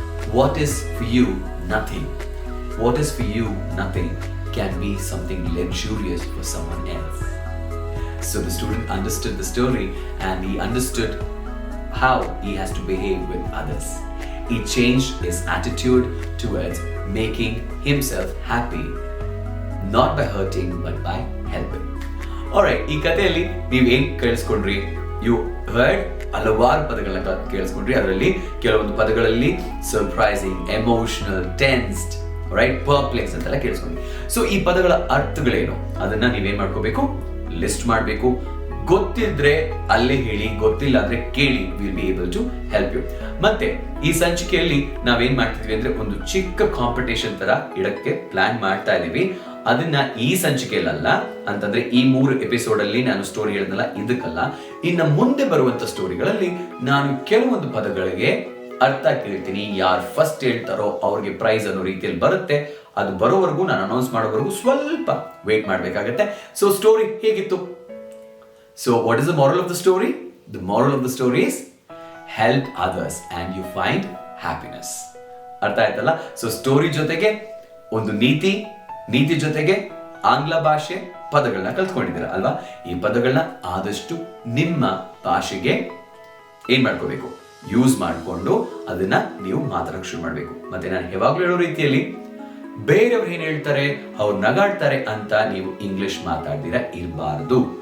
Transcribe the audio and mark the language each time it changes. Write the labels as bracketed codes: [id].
[en] What is for you nothing? What is for you nothing can be something luxurious for someone else. So the student understood the story and he understood how he has to behave with others. He changed his attitude towards making himself happy, not by hurting but by helping. [kn] Alright, ಈ ಕಥೆಯಲ್ಲಿ ನೀವೇನ್ ಕೇಳಿಸ್ಕೊಂಡ್ರಿ? [en] You heard [kn] ಹಲವಾರು ಪದಗಳನ್ನ ಕೇಳಿಸ್ಕೊಂಡ್ರಿ. ಅದರಲ್ಲಿ ಕೆಲವೊಂದು ಪದಗಳಲ್ಲಿ surprising, emotional, tensed, right, ಪರ್ಪ್ಲೆಕ್ಸ್ ಅಂತೆಲ್ಲ ಕೇಳಿಸ್ಕೊಂಡ್ರಿ. So ಈ ಪದಗಳ ಅರ್ಥಗಳೇನು ಅದನ್ನ ನೀವೇನ್ ಮಾಡ್ಕೋಬೇಕು? ಲಿಸ್ಟ್ ಮಾಡಬೇಕು. ಗೊತ್ತಿದ್ರೆ ಅಲ್ಲೇ ಹೇಳಿ, ಗೊತ್ತಿಲ್ಲ ಅಂದ್ರೆ ಕೇಳಿ. [en] Will be able to help you. [kn] ಮತ್ತೆ ಈ ಸಂಚಿಕೆಯಲ್ಲಿ ನಾವೇನ್ ಮಾಡ್ತಿದ್ವಿ ಅಂದ್ರೆ ಒಂದು ಚಿಕ್ಕ ಕಾಂಪಿಟೇಷನ್ ತರ ಇಡಕ್ಕೆ ಪ್ಲಾನ್ ಮಾಡ್ತಾ ಇದೀವಿ. ಅದನ್ನ ಈ ಸಂಚಿಕೆಯಲ್ಲ, ಅಂತಂದ್ರೆ ಈ 3 ಎಪಿಸೋಡ್ ಅಲ್ಲಿ ನಾನು ಸ್ಟೋರಿ ಹೇಳಿದ್ನಲ್ಲ, ಇದಕ್ಕಲ್ಲ. ಇನ್ನು ಮುಂದೆ ಬರುವಂತ ಸ್ಟೋರಿಗಳಲ್ಲಿ ನಾನು ಕೆಲವೊಂದು ಪದಗಳಿಗೆ ಅರ್ಥ ಕೇಳ್ತೀನಿ. ಯಾರು ಫಸ್ಟ್ ಹೇಳ್ತಾರೋ ಅವ್ರಿಗೆ ಪ್ರೈಸ್ ಅನ್ನೋ ರೀತಿಯಲ್ಲಿ ಬರುತ್ತೆ. ಅದು ಬರೋವರೆಗೂ, ನಾನು ಅನೌನ್ಸ್ ಮಾಡೋವರೆಗೂ ಸ್ವಲ್ಪ ವೇಟ್ ಮಾಡ್ಬೇಕಾಗತ್ತೆ. ಸೊ ಸ್ಟೋರಿ ಹೇಗಿತ್ತು? [en] So what is the moral of the story? The moral of the story is help others and you find happiness. [kn] ಅರ್ಥ ಆಯ್ತಲ್ಲ? ಸೊ ಸ್ಟೋರಿ ಜೊತೆಗೆ ಒಂದು ನೀತಿ ಜೊತೆಗೆ ಆಂಗ್ಲ ಭಾಷೆ ಪದಗಳನ್ನ ಕಲ್ತ್ಕೊಂಡಿದ್ದೀರಾ ಅಲ್ವಾ? ಈ ಪದಗಳನ್ನ ಆದಷ್ಟು ನಿಮ್ಮ ಭಾಷೆಗೆ ಏನ್ ಮಾಡ್ಕೋಬೇಕು? ಯೂಸ್ ಮಾಡಿಕೊಂಡು ಅದನ್ನ ನೀವು ಮಾತಾಡಕ್ಕೆ ಶುರು ಮಾಡಬೇಕು. ಮತ್ತೆ ನಾನು ಯಾವಾಗಲೂ ಹೇಳೋ ರೀತಿಯಲ್ಲಿ ಬೇರೆಯವ್ರು ಏನ್ ಹೇಳ್ತಾರೆ, ಅವ್ರು ನಗಾಡ್ತಾರೆ ಅಂತ ನೀವು ಇಂಗ್ಲಿಷ್ ಮಾತಾಡ್ದಿರಾ ಇರಬಾರ್ದು.